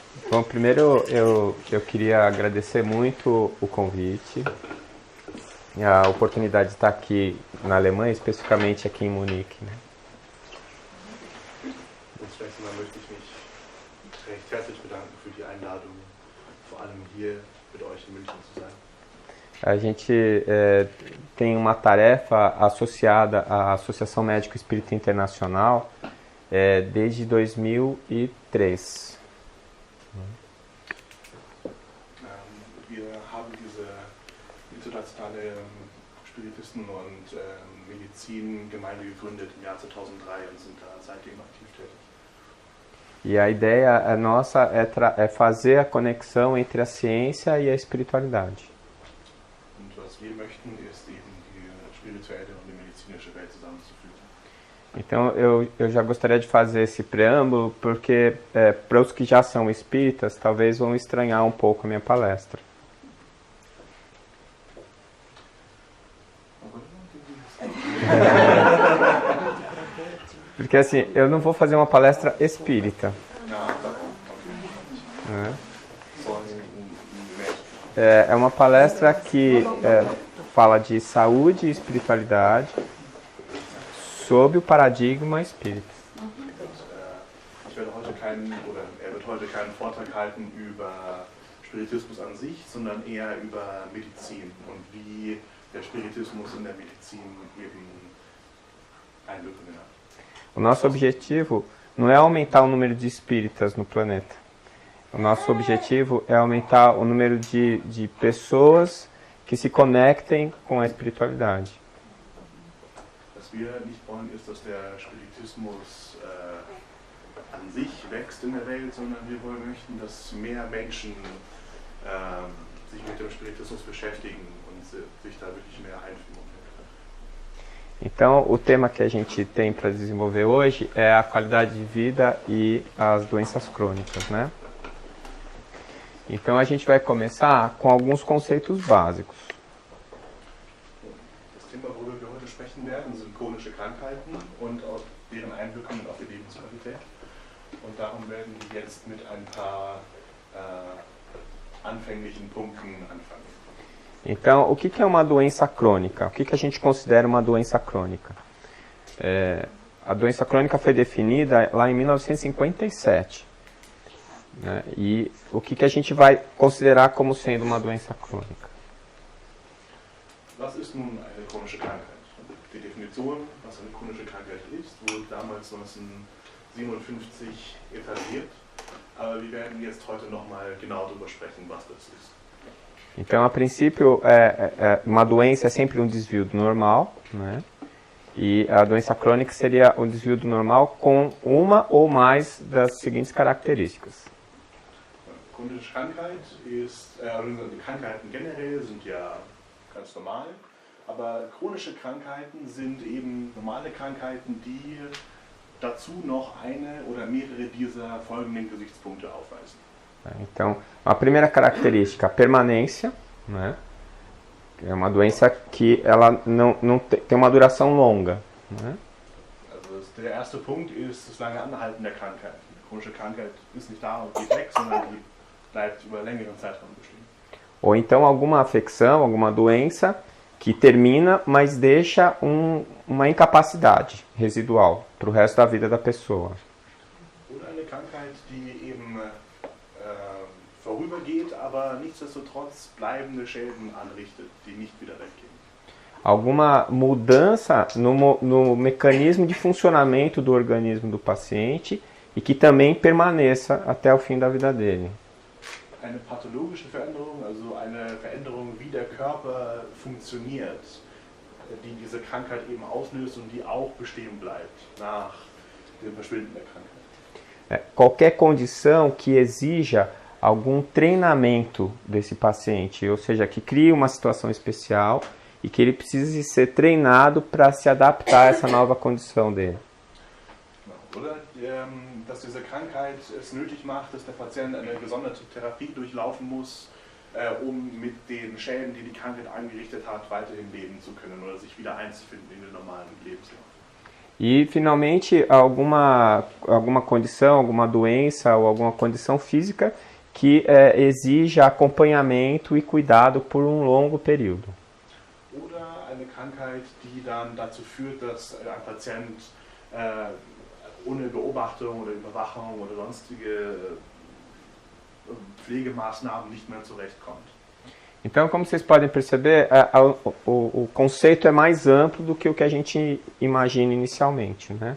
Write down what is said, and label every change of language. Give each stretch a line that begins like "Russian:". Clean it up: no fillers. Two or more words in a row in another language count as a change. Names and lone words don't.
Portuguese: Bom, primeiro eu queria agradecer muito o convite e a oportunidade de estar aqui na Alemanha, especificamente aqui em Munique, né?
German: Zunächst einmal möchte ich mich recht herzlich bedanken für die Einladung, vor allem hier mit euch in München zu sein.
Portuguese: A gente tem uma tarefa associada à Associação Médico Espírita Internacional desde 2003.
German: Wir haben diese internationale Spiritisten- und Medizingemeinde gegründet im Jahr 2003 und sind da seitdem aktiv tätig.
Portuguese: E a ideia nossa é fazer a conexão entre a ciência e a espiritualidade.
German: Und was wir möchten, ist eben die spirituelle und die medizinische Welt zusammenzuführen.
Portuguese: Então eu já gostaria de fazer esse preâmbulo porque para os que já são espíritas talvez vão estranhar um pouco a minha palestra. Porque assim, eu não vou fazer uma palestra espírita. Né? É uma palestra que fala de saúde e espiritualidade sob o paradigma espírita.
German: Wird heute keinen Vortrag halten über Spiritismus an sich, sondern eher über Medizin und wie der Spiritismus in der Medizin eben Einwirkungen hat.
Portuguese: O nosso objetivo não é aumentar o número de espíritas no planeta. O nosso objetivo é aumentar o número de pessoas que se conectem com a espiritualidade.
German: Was wir nicht wollen, ist, dass der Spiritismus an sich wächst in der Welt, sondern wir möchten, dass mehr Menschen sich mit dem Spiritismus beschäftigen und sich da wirklich mehr einfügen.
Portuguese: Então, o tema que a gente tem para desenvolver hoje é a qualidade de vida e as doenças crônicas, né? Então, a gente vai começar com alguns conceitos básicos.
German: Das Thema, worüber wir heute sprechen werden, sind chronische Krankheiten und deren Einwirkungen auf die Lebensqualität. Und darum werden wir jetzt mit ein paar anfänglichen Punkten anfangen.
Portuguese: Então, o que é uma doença crônica? O que a gente considera uma doença crônica? A doença crônica foi definida lá em 1957. Né? E o que a gente vai considerar como sendo uma doença crônica?
German: Was ist nun eine chronische Krankheit? Die Definition, was eine chronische Krankheit ist, wurde damals 1957 etabliert. Aber wir werden jetzt heute nochmal genau darüber sprechen, was das ist.
Portuguese: Então, a princípio, uma doença é sempre um desvio do normal, né? E a doença crônica seria um desvio do normal com uma ou mais das seguintes características.
German: Chronische Krankheit ist, Krankheiten generell sind ja ganz normal, aber chronische Krankheiten sind eben normale Krankheiten, die dazu noch eine oder mehrere dieser folgenden Gesichtspunkte aufweisen.
Portuguese: Então, a primeira característica, a permanência, né? É uma doença que ela não tem uma duração longa, né?
German: Also der erste Punkt ist das lange Anhalten der Krankheit. Eine chronische Krankheit ist nicht da und geht weg, sondern die bleibt über längeren Zeitraum bestehen.
Portuguese: Ou então alguma afecção, alguma doença que termina, mas deixa uma incapacidade residual para o resto da vida da pessoa.
German: Oder eine Krankheit, die eben vorübergeht, aber nichtsdestotrotz bleibende Schäden anrichtet, die nicht wieder weggehen.
Portuguese: Alguma mudança no mecanismo de funcionamento do organismo do paciente e que também permaneça até o fim da vida dele.
German: Eine pathologische Veränderung, also eine Veränderung, wie der Körper funktioniert, die diese Krankheit eben auslöst und die auch bestehen bleibt nach dem Verschwinden der Krankheit.
Portuguese: Qualquer condição que exija algum treinamento desse paciente, ou seja, que crie uma situação especial e que ele precise ser treinado para se adaptar a essa nova condição dele.
German: Oder dass diese Krankheit es nötig macht, dass der Patient eine gesonderte Therapie durchlaufen muss, mit den Schäden, die die Krankheit angerichtet hat, weiterhin leben zu können oder sich wieder einzufinden in den normalen Lebenslauf.
Portuguese: E, finalmente, alguma condição, alguma doença ou alguma condição física que exija acompanhamento e cuidado por um longo período.
German: Oder eine Krankheit, die dann dazu führt, dass ein Patient ohne Beobachtung oder Überwachung oder sonstige Pflegemaßnahmen nicht mehr zurechtkommt.
Portuguese: Então, como vocês podem perceber, o conceito é mais amplo do que o que a gente imagina inicialmente, né?